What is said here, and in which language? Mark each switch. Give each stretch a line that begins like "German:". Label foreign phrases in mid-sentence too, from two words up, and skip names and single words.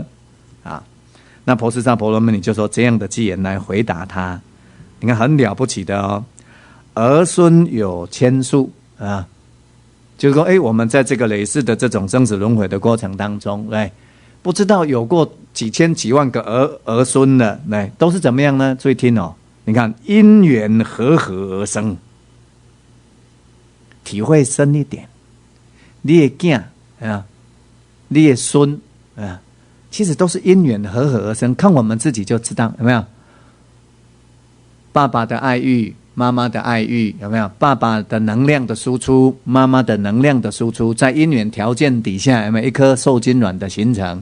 Chinese: 那婆斯薩婆羅門尼就說這樣的偈言來回答他，你看很了不起的兒孫有千數就是說我們在這個累世的這種生死輪迴的過程當中，不知道有過幾千幾萬個兒孫了，都是怎麼樣呢？注意聽你看因緣和合而生，體會深一點。你的囝啊，你的孫啊，其實都是因緣和合而生。看我們自己就知道，有沒有？爸爸的愛欲，媽媽的愛欲，有沒有？爸爸的能量的輸出，媽媽的能量的輸出，在因緣條件底下，有沒有一顆受精卵的形成？